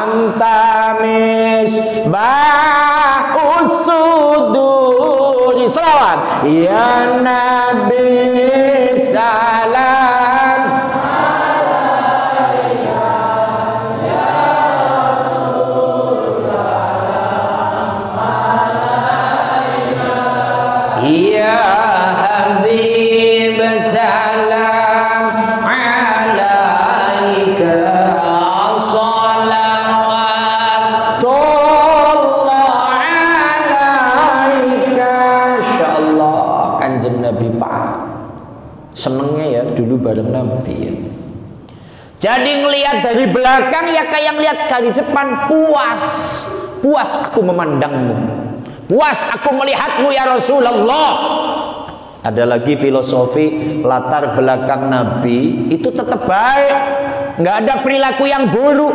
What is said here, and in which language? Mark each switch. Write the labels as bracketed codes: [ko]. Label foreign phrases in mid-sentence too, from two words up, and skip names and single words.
[ar] أنت مصباح الصدور. صلوات يا نبي سلام عليك يا رسول سلام عليك يا حبيب سلام عليك صلوات الله عليك. [id] Insyaallah Kanjeng Nabi Pak senengnya ya dulu bareng Nabi ya. Jadi ngelihat dari belakang ya kayak ngelihat dari depan. Puas aku memandangmu, puas aku melihatmu [ar] يا رسول الله. [id] Ada lagi filosofi latar belakang Nabi itu tetap baik, nggak ada perilaku yang buruk.